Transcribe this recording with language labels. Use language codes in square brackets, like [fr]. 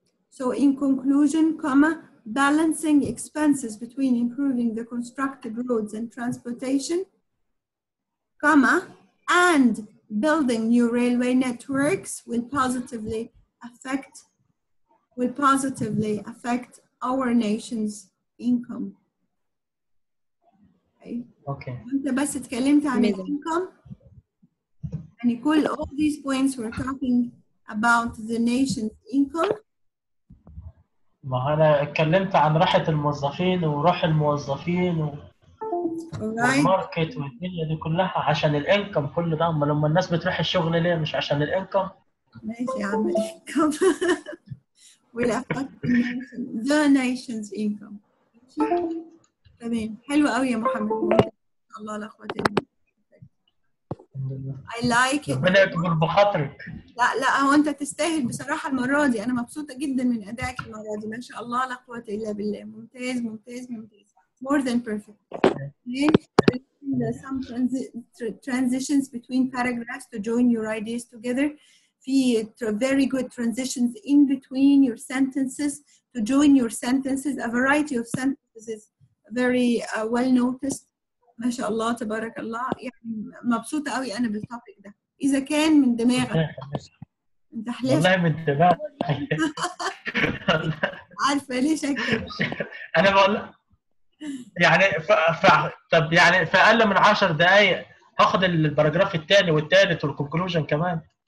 [en] So in conclusion, comma, balancing expenses between improving the constructed roads and transportation, comma, and building new railway networks will positively affect our nation's income. Okay. Okay. [ar] انت بس اتكلمت عن [en] Amazing. [ar] الانكم يعني كل [en] all these points we're talking about the nation's income. [ar] ما انا اتكلمت عن راحة الموظفين وروح الموظفين [en] Alright. [ar] والماركت والدنيا دي كلها عشان الانكم كل ده. اما لما الناس بتروح الشغل ليه؟ مش عشان الانكم؟ ماشي يا عم [en] income will affect the nation's income. [ar] ماشي؟ تمام حلو قوي يا محمد ما شاء الله لا قوة إلا بالله. [en] I like it. [ar] ربنا يكبر بخاطرك. لا هو انت تستاهل بصراحة المرة دي. انا مبسوطة جدا من ادائك المرة دي ما شاء الله لا قوة الا بالله. ممتاز ممتاز ممتاز. [en] More than perfect. Some transitions between paragraphs to join your ideas together. [ar] في [en] very good transitions in between your sentences to join your sentences. A variety of sentences very well noticed. [ar] ما شاء الله تبارك الله. يعني مبسوطة قوي أنا بالتوبيك ده. إذا كان من دماغك. أنت حلفت. والله من دماغي. عارفة ليش أكتب؟ أنا بقول يعني طب يعني في أقل من 10 دقايق هاخد الباراجراف الثاني والثالث والكونكلوجن كمان.